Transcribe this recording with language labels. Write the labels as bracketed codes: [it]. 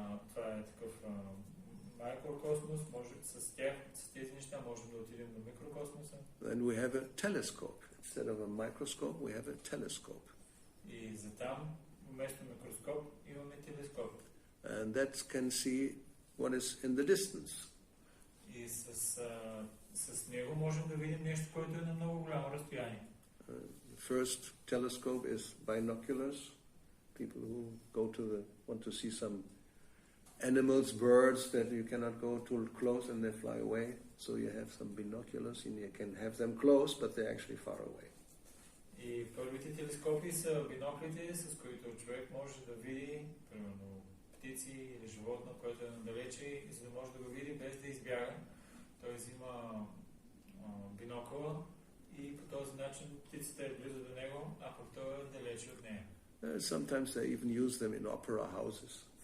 [bg] Това е такъв микрокосмос. С тези неща можем да отидем до микрокосмоса. [en] Then we have a telescope. Instead of a microscope, we have a telescope. [bg] И за там, вместо микроскоп, имаме телескоп. [en] And that can see what is in the distance. [bg] И с него можем да видим нещо, което е на много голямо разстояние. [en] The first telescope is binoculars. People who want to see some animals, birds that you cannot go too close and they fly away. So you have some binoculars and you can have them close, but they're actually far away. [bg] И първите телескопи са биноклите, с които човек може да види, примерно, птици или животно, което е надалече, и за да може да го види без да избяга. Той взима бинокъла и по този начин птицата е близо до него, а пък той е далече от нея. [en] Sometimes they even use them in opera houses.